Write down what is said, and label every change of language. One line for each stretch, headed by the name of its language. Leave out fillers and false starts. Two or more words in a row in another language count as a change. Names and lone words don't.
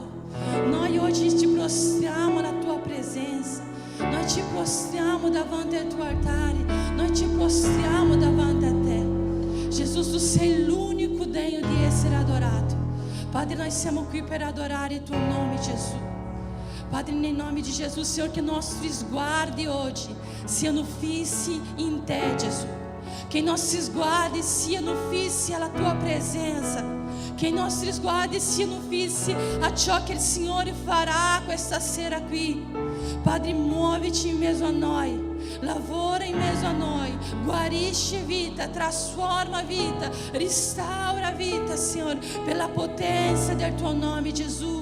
Italian: Noi oggi ci prostriamo alla tua presenza, noi ci prostriamo davanti al tuo altare, noi ci prostriamo davanti a te. Gesù, tu sei l'unico degno di essere adorato. Padre, noi siamo qui per adorare il tuo nome, Gesù. Padre, nel nome di Gesù,
Portuguese: Senhor, que nossos
Italian: sguardi hoje siano fissi in te, Gesù. Che i nostri sguardi siano fissi alla tua presenza. Che i nostri sguardi siano fissi a ciò che il Signore farà questa sera qui. Padre, muoviti in mezzo a noi. Lavora in mezzo a noi, guarisce vita, trasforma vita, restaura vita, Signore, per la potenza del tuo nome, Gesù.